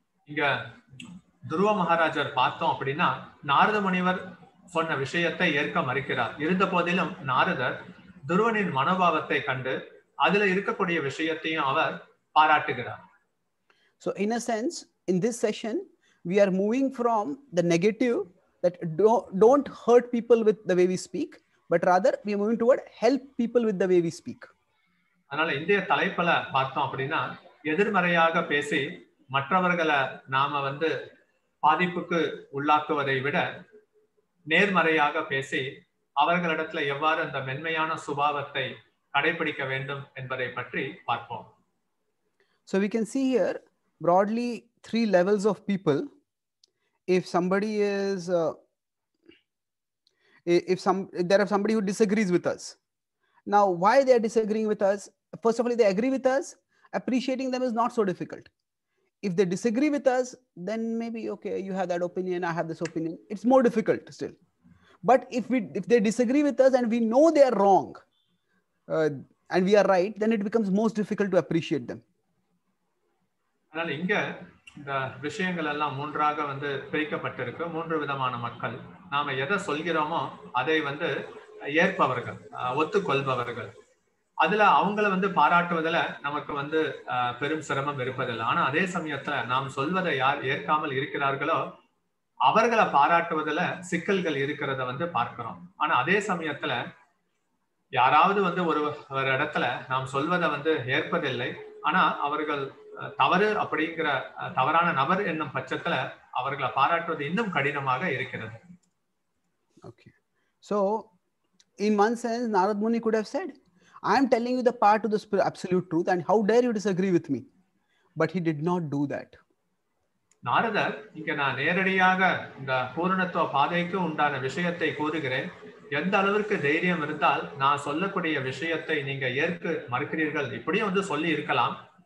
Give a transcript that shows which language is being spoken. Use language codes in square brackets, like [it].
[ta] இங்க துருவ மகாராஜர் பார்த்தோம் அப்படின்னா நாரத முனிவர் சொன்ன விஷயத்தை ஏற்க மறுக்கிறார். இருந்த போதிலும் நாரதர் துருவனின் மனோபாவத்தை கண்டு அதுல இருக்கக்கூடிய விஷயத்தையும் அவர் பாராட்டுகிறார். [en] So in a sense, in this session we are moving from the negative, that don't hurt people with the way we speak, but rather we are moving toward help people with the way we speak. [ta] அதனால இந்திய தலைப்புல பார்த்தோம் அப்படின்னா எதிர்மறையாக பேசி மற்றவர்களை நாம வந்து பாதிப்புக்கு உள்ளாக்குவதை விட நேர்மறையாக பேசி அவர்களிடத்துல எவ்வாறு அந்த மென்மையான சுபாவத்தை கடைபிடிக்க வேண்டும் என்பதை பற்றி பார்ப்போம். [en] So we can see here broadly 3 levels of people. If somebody is if there are somebody who disagrees with us. Now why they are disagreeing with us? First of all, if they agree with us, appreciating them is not so difficult. If they disagree with us, then maybe okay, you have that opinion, I have this opinion, it's more difficult still. But if they disagree with us and we know they are wrong and we are right, then it becomes most difficult to appreciate them. [ta] அதனால இங்க இந்த விஷயங்கள் எல்லாம் மூன்றாக வந்து பிரிக்கப்பட்டிருக்கு. 3 விதமான மக்கள். நாம எதை சொல்கிறோமோ அதை வந்து ஏற்பவர்கள், ஒத்துக்கொள்பவர்கள். அதுல அவங்கள வந்து பாராட்டுவதில் நமக்கு வந்து பெரும் சிரமம் இருப்பதில்லை. ஆனா அதே சமயத்துல நாம் சொல்வதை யார் ஏற்காமல் இருக்கிறார்களோ அவர்களை பாராட்டுவதில் சிக்கல்கள் இருக்கிறத வந்து பார்க்கிறோம். ஆனா அதே சமயத்துல யாராவது வந்து ஒரு இடத்துல நாம் சொல்வதை வந்து ஏற்பதில்லை, ஆனா அவர்கள் தவறு அப்படிங்கிற தவறான நபர் என்னும் பட்சத்துல அவர்களை பாராட்டுவது இன்னும் கடினமாக இருக்கிறது. [en] Okay. So in one sense Narad Muni could have said, I am telling you the path to the absolute truth and how dare you disagree with me? But he did not do that. [ta] நாரதர் இங்க நான் நேரடியாக இந்த பூரணத்துவ பாதைக்கு உண்டான விஷயத்தை கூறுகிறேன், எந்த அளவிற்கு தைரியம் இருந்தால் நான் சொல்லக்கூடிய விஷயத்தை நீங்க ஏற்க மறுக்கிறீர்கள், இப்படியும் வந்து சொல்லி இருக்கலாம்.